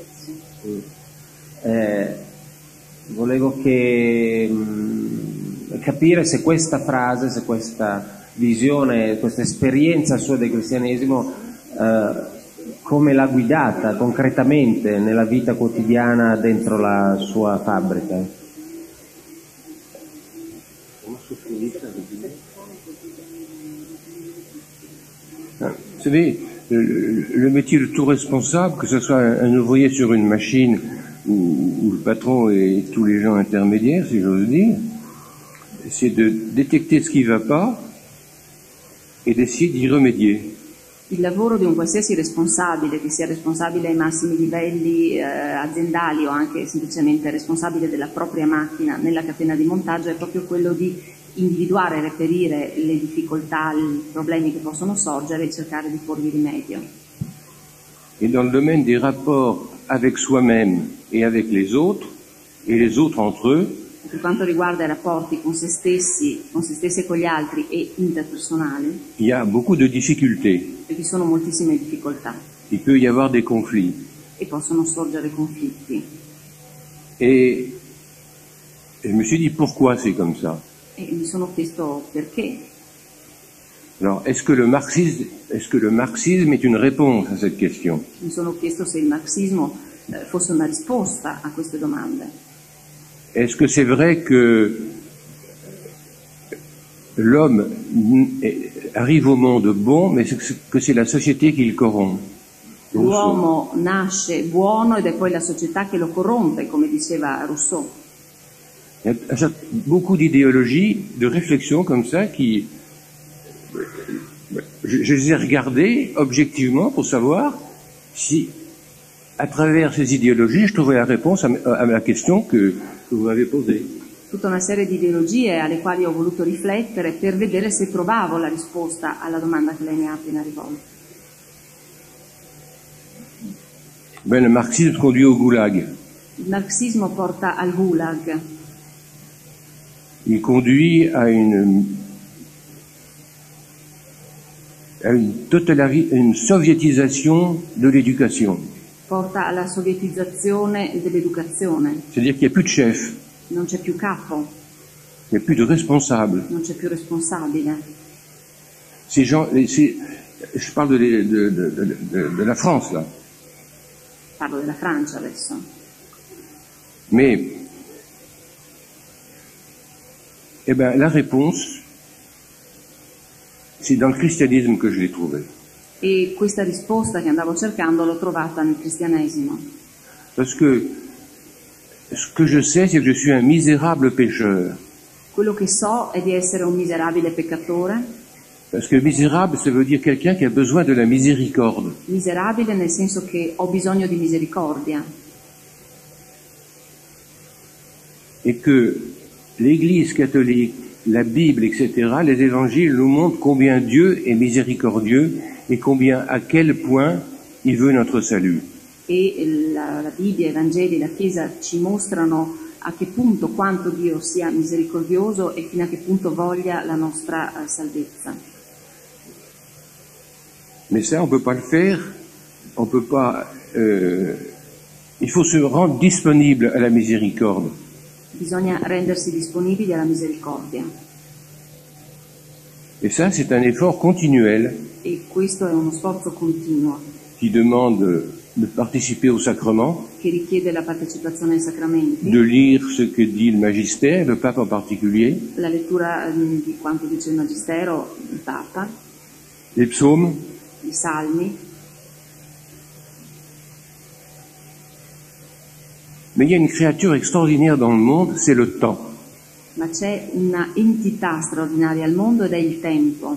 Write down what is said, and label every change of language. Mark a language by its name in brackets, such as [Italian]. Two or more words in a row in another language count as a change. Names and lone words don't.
[Italian] Volevo capire se questa frase, se questa visione, questa esperienza sua del cristianesimo, come l'ha guidata concretamente nella vita quotidiana dentro la sua fabbrica. [French] Vous savez, le métier de tout responsable, que ce soit un ouvrier sur une machine ou le patron et tous les gens intermédiaires, si j'ose dire, c'est de détecter ce qui ne va pas et d'essayer d'y remédier. [Italian] Il lavoro di un qualsiasi responsabile, che sia responsabile ai massimi livelli aziendali o anche semplicemente responsabile della propria macchina nella catena di montaggio, è proprio quello di individuare, reperire le difficoltà, i problemi che possono sorgere e cercare di porvi rimedio. [French] Et dans le domaine des rapports avec soi-même et avec les autres entre eux, [Italian] Per quanto riguarda i rapporti con se stessi e con gli altri e interpersonali, [French] il y a beaucoup de difficultés. [Italian] vi sono moltissime difficoltà [French] Il peut y avoir des conflits. [Italian] e possono sorgere conflitti. [French] Et je me suis dit pourquoi c'est comme ça. [Italian] E mi sono chiesto perché. [French] Alors, est-ce que le marxisme est une réponse à cette question? [Italian] Mi sono chiesto se il marxismo fosse una risposta a queste domande. [French] Est-ce que c'est vrai que l'homme arrive au monde bon, mais que c'est la société qui le corrompt? [Italian] L'uomo nasce buono ed è poi la società che lo corrompe, come diceva Rousseau. [French] Il y a beaucoup d'idéologies, de réflexions comme ça qui... Je les ai regardées objectivement pour savoir si, à travers ces idéologies, je trouvais la réponse à la question que vous m'avez posée. [Italian] Tutta una serie di ideologie alle quali ho voluto riflettere per vedere se trovavo la risposta alla domanda che lei mi ha appena rivolto. [French] Ben, le marxisme conduit au goulag. [Italian] Il marxismo porta al gulag. [French] Il conduit à une à une soviétisation de l'éducation. [Italian] porta alla sovietizzazione dell'educazione. [French] C'est-à-dire qu'il n'y a plus de chef, [Italian] Non c'è più capo, [French] il n'y a plus de responsable. [Italian] non c'è più responsabile. [French] Ces gens, je parle de la France là, [Italian] Parlo della Francia adesso. [French] mais eh ben, la réponse, c'est dans le christianisme que je l'ai trouvée. [Italian] E questa risposta che andavo cercando l'ho trovata nel cristianesimo. [French] Parce que ce que je sais, c'est que je suis un misérable pécheur. [Italian] Quello che so è di essere un miserabile peccatore. [French] Parce que misérable, ça veut dire quelqu'un qui a besoin de la miséricorde. [Italian] Miserabile nel senso che ho bisogno di misericordia. [French] Et que l'Église catholique, la Bible, etc., les évangiles nous montrent combien Dieu est miséricordieux et combien, à quel point il veut notre salut. [Italian] E la Bibbia, i Vangeli, la Chiesa ci mostrano a che punto, quanto Dio sia misericordioso e fino a che punto voglia la nostra salvezza. [French] Mais ça, on peut pas le faire. On peut pas. Il faut se rendre disponible à la miséricorde. [Italian] Bisogna rendersi disponibili alla misericordia. [French] Et ça, c'est un effort continuel [Italian] E questo è uno sforzo continuo [French] qui demande de participer au sacrement, [Italian] che richiede la partecipazione ai sacramenti, [French] de lire ce que dit le magistère, le pape en particulier, [Italian] la lettura di quanto dice il Magistero, il Papa, [French] les psaumes, [Italian] i Salmi. [French] mais il y a une créature extraordinaire dans le monde, c'est le temps. [Italian] Ma c'è una entità straordinaria al mondo ed è il tempo.